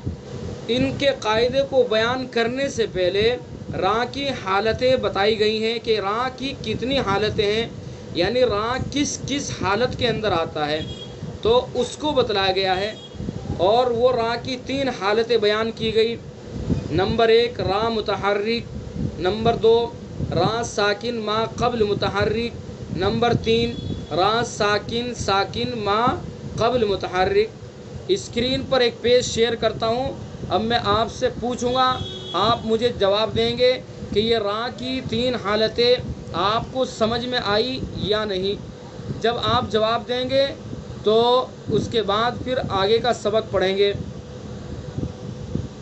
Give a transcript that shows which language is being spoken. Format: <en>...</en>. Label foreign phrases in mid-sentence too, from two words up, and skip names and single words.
<ur>ان کے قاعدے کو بیان کرنے سے پہلے را کی حالتیں بتائی گئی ہیں کہ را کی کتنی حالتیں ہیں، یعنی را کس کس حالت کے اندر آتا ہے، تو اس کو بتلایا گیا ہے، اور وہ را کی 3 حالتیں بیان کی گئی۔ نمبر 1 را متحرک، نمبر 2 را ساکن ما قبل متحرک، نمبر 3 را ساکن ساکن ما قبل متحرک۔ اسکرین پر ایک پیج شیئر کرتا ہوں، اب میں آپ سے پوچھوں گا، آپ مجھے جواب دیں گے کہ یہ را کی 3 حالتیں آپ کو سمجھ میں آئی یا نہیں۔ جب آپ جواب دیں گے تو اس کے بعد پھر آگے کا سبق پڑھیں گے۔</ur>